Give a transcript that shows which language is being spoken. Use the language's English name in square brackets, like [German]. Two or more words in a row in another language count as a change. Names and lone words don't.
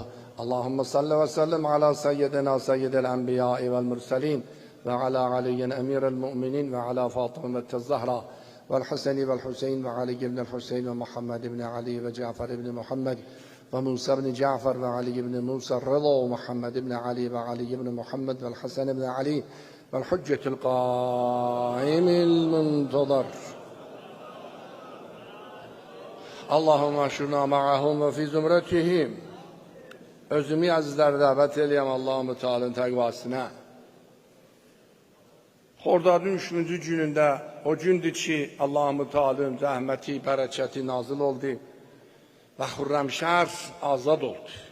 [Arabic] اللهم صل وسلم على سيدنا سيد الأنبياء والمرسلين وعلى علي أمير المؤمنين وعلى فاطمة الزهراء والحسين والحسين وعلي بن الحسين ومحمد بن علي وجعفر بن محمد وموسى بن جعفر وعلي بن موسى الرضا ومحمد بن علي وعلي بن محمد وحسن بن علي والحجة القائم المنتظر. اللهم احشرنا معهم وفي زمرتهم. [Azerbaijani] Özümü azizləri dəvət eləyəm Allah-u Teala'nın təqvasına. Xordadın 3-cü günündə, o gündür ki, Allah-u Teala'nın rəhməti, bərəkəti nazil oldu və Xürrəmşər azad oldu.